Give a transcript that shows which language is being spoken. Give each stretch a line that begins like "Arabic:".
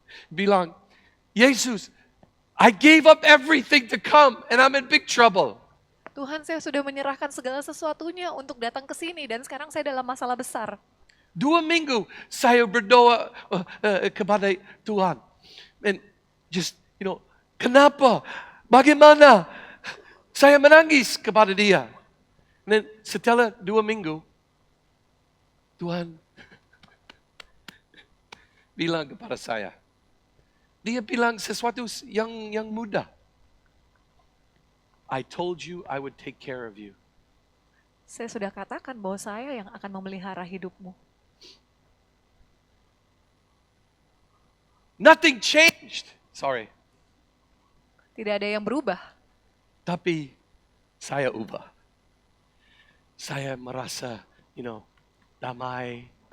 Indonesian: Bilang,
English: Yesus, I gave up everything to come and I'm in big trouble.
Indonesian: Tuhan, saya sudah menyerahkan segala sesuatunya untuk datang ke sini dan sekarang saya dalam masalah besar. 2 minggu saya berdoa kepada Tuhan.
English: And just,
Indonesian: kenapa? Bagaimana? Saya menangis kepada dia. Dan setelah 2 minggu, Tuhan bilang kepada saya. Dia bilang sesuatu yang mudah.
English: I told you I would take care of you.
Indonesian: Saya sudah katakan bahwa saya yang akan memelihara hidupmu.
English: Nothing changed. Sorry.
Indonesian: Tidak ada yang berubah. Tapi saya ubah. Saya merasa, damai.